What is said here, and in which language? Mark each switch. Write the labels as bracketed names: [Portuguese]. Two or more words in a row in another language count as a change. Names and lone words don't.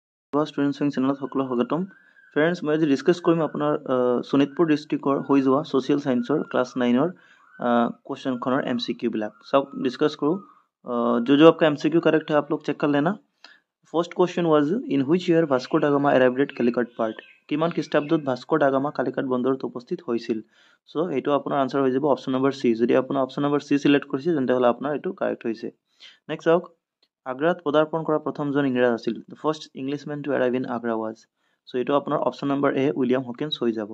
[Assamese] ষ্টুডেণ্ট চুইং চেনেলত সকলো স্বাগতম। ফ্ৰেণ্ডছ, মই আজি ডিছকাছ কৰিম আপোনাৰ শোণিতপুৰ ডিষ্ট্ৰিক্টৰ হৈ যোৱা [English] social scienceৰ class 9ৰ [Assamese] কুৱেশ্যনখনৰ MCQ বিলাক। [Hindi] চাওক डिस्कस करूँ। जो आपका MCQ करेक्ट है आप लोग चेक कर लेना। [English] First question was in which year ভাস্কো ডা গামা arrived at Calicut port. [Assamese] কিমান খ্ৰীষ্টাব্দত ভাস্কো ডা গামা কালিকট বন্দৰত উপস্থিত হৈছিল? সো এইটো আপোনাৰ আনসাৰ হৈ যাব [English] option number C. [Assamese] যদি আপোনাৰ [English] option number C [Assamese] সিলেক্ট কৰিছে তেন্তে হলে আপোনাৰ এইটো কাৰেক্ট হৈছে। নেক্সট চাওক, আগ্ৰাত পদাৰ্পণ কৰা প্ৰথমজন ইংৰাজ আছিল। [English] The first Englishman to arrive in Agra was. [Assamese] সো এইটো আপোনাৰ [English] option number A [Assamese] উইলিয়াম হকিন্স হৈ যাব।